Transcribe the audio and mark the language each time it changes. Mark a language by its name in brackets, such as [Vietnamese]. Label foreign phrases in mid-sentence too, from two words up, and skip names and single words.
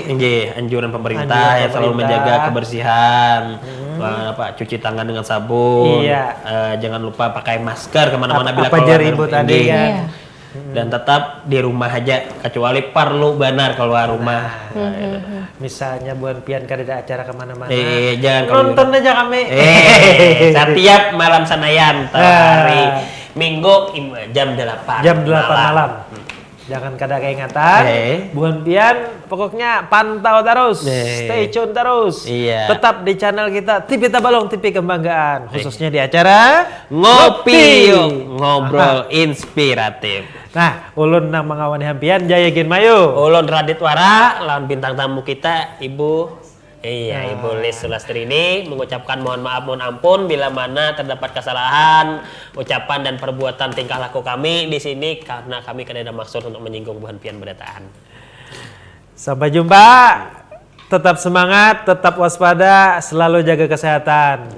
[Indonesian] anjuran pemerintah yang selalu menjaga kebersihan, cuci tangan dengan sabun, jangan lupa pakai masker kemana-mana bila keluar tadi kan. Dan tetap di rumah aja kecuali perlu benar keluar rumah. [Banjar] Misalnya buat pian kada acara kemana-mana, [Indonesian] jangan nonton aja kami. Setiap malam Senayan hari Minggu jam 8 [Banjar] malam. Jangan kada keingatan. Buan pian pokoknya pantau terus, [English] stay tune [Indonesian] terus. Tetap di channel kita TV Tabalong, TV Kebanggaan, khususnya di acara Ngopi Yuk, ngobrol inspiratif. Nah, [Banjar] ulun nang mengawani hampian Jaya Gin Mayu. [Indonesian] Ulun Radit Wara, lawan bintang tamu kita Ibu Lis Sulastrini mengucapkan mohon maaf, mohon ampun bila mana terdapat kesalahan ucapan dan perbuatan tingkah laku kami di sini karena kami [Banjar] kada ada maksud [Indonesian] untuk menyinggung [Banjar] buhan pian berdataan. [Indonesian] Sampai jumpa. Tetap semangat, tetap waspada, selalu jaga kesehatan.